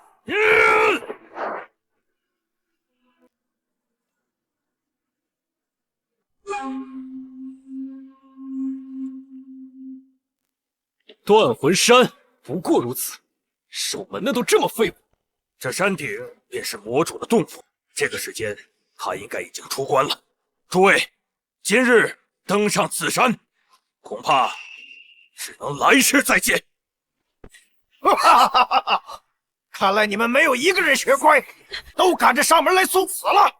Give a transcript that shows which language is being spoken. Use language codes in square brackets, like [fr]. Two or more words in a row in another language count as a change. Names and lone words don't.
[zh] 断魂山不過如此，守门的都這麼廢物。這山頂便是魔主的洞府，這個時間他應該已經出關了。諸位，今日登上此山，恐怕只能來世再見。看來你們沒有一個人學乖，都趕着上門來送死了。